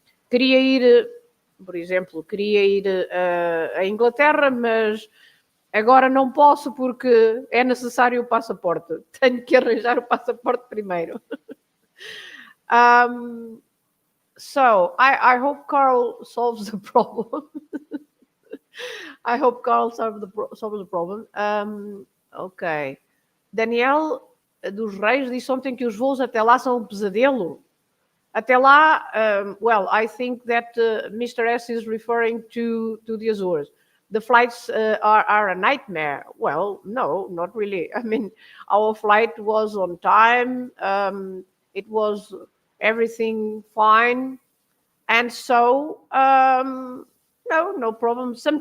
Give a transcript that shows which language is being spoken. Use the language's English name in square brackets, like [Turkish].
[Portuguese] Queria ir, por exemplo, queria ir à Inglaterra, mas agora não posso porque é necessário o passaporte. Tenho que arranjar o passaporte primeiro. [English] So I hope Carl solves the problem. I hope Carl solves the problem. Ok. [Portuguese] Daniel dos Reis disse ontem que os voos até lá são um pesadelo. Até lá, [English] well, I think that Mr. S is referring to the Azores. The flights are a nightmare. Well, no, not really. I mean, our flight was on time. It was everything fine. And so, no problem.